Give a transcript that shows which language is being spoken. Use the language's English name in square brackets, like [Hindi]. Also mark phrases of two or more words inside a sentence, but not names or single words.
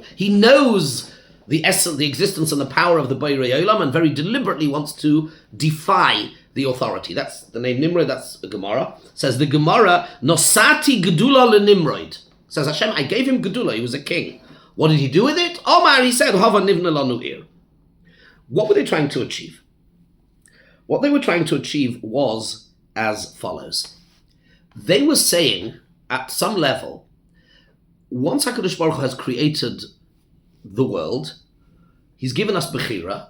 [English] He knows the essence, the existence and the power of the [Hebrew] בורא עולם, [English] and very deliberately wants to defy the authority. That's the name Nimrod, that's the Gemara. Says the Gemara, [Hebrew] נתתי גדולה לנמרוד. [English] Says Hashem, I gave him Gedula, he was a king. What did he do with it? Omar, he said, [Hebrew] הבה נבנה לנו עיר. [English] What were they trying to achieve? What they were trying to achieve was as follows. They were saying, at some level, once [Hebrew] הקדוש ברוך הוא [English] has created the world, he's given us Bechira,